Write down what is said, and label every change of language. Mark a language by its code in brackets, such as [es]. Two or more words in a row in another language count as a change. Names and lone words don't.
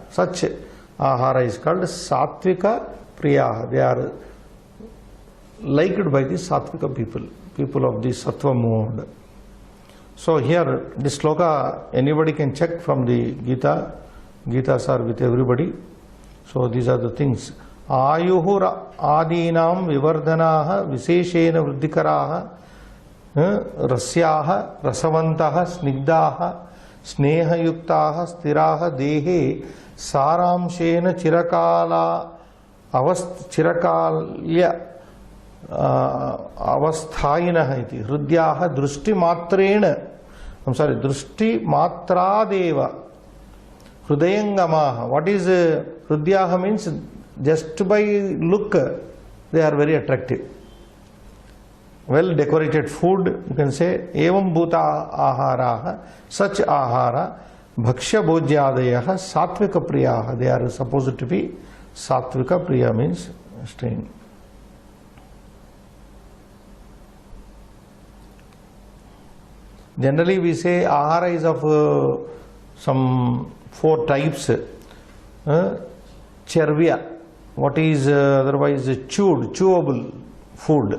[en] Such ahara is called [sa] sattvika priyaha. [en] They are liked by the sattvika people of the sattva mode. So here this sloka anybody can check from the Gita. Gitas are with everybody. So these are the things. [sa] Ayuhur adinam vivardhanaha visheshena vruddhikaraha rasyaha rasavantaha snigdhaha snehayuktaha stiraha dehe saramshena chirakalya avasthayinah iti hridyaha drushti matrena, drushti matradeva hrudayangamaha. [en] What is hridyaha means? Just by look they are very attractive. Well decorated food, you can say. [sa] Evam bhuta aharaha, such ahara bhaksha bhojyadayaha sattvika priyaha. [en] They are supposed to be sattvika. Priya means strain. Generally we say ahara is of some 4 types. Chervya, what is otherwise chewable food.